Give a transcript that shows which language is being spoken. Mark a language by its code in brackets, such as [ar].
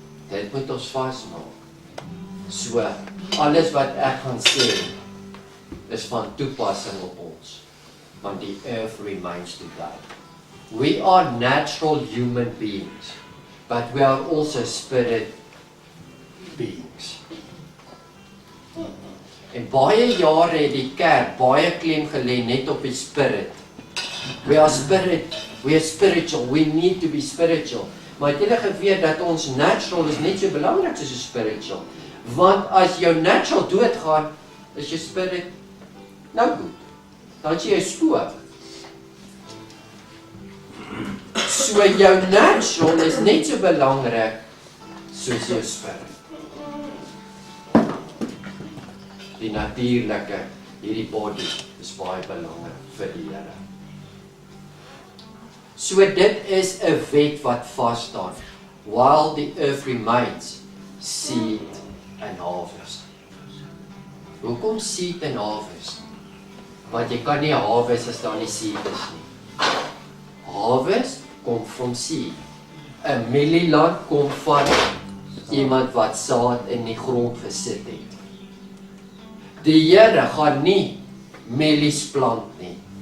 [af] Dit moet ons vasmaak. So, alles wat ek gaan sê, is van toepassing op ons. Want die [en] earth remains today. We are natural human beings, but we are also spirit beings. [af] En baie jare het die kerk baie klem gelê net op die spirit. [en] We are spiritual, we need to be spiritual. [af] Maar het julle geweet dat ons natural is net so belangrik soos spiritual? Want as jou natural doodgaan, is jou spirit nou goed. Dan is jy 'n spook. So jou natural is net so belangrik soos jou spirit. Die natuurlike, hierdie body, is baie belangrik vir die Here. So dit is 'n wet wat vas staan. [en] While the earth remains, seed and harvest. [af] Hoekom [en] seed and harvest? [af] Want jy kan nie harvest as daar nie seed is nie. Harvest kom van seed. 'n Mielieland kom van iemand wat saad in die grond gesit het. Die Here gaan nie mielies plant nie.